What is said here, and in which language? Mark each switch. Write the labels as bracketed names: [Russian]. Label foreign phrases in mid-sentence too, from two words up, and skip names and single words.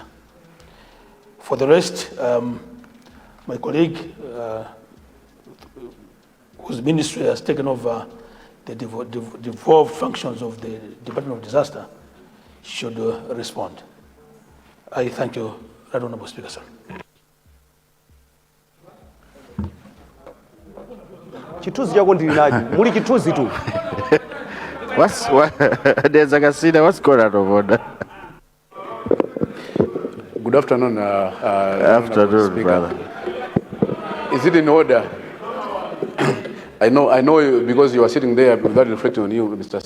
[English] For the rest, my colleague, whose ministry has taken over the devolved functions of the Department of Disaster, should respond. I thank you, Right Honourable Speaker, sir. [Nyanja] Chituzi chako ndili nacho. Muli chituzi tu. [English] There's a casino. What's going on over there? Good afternoon, afternoon, brother. Is it in order? I know you, because you are sitting there without reflecting on you, Mr.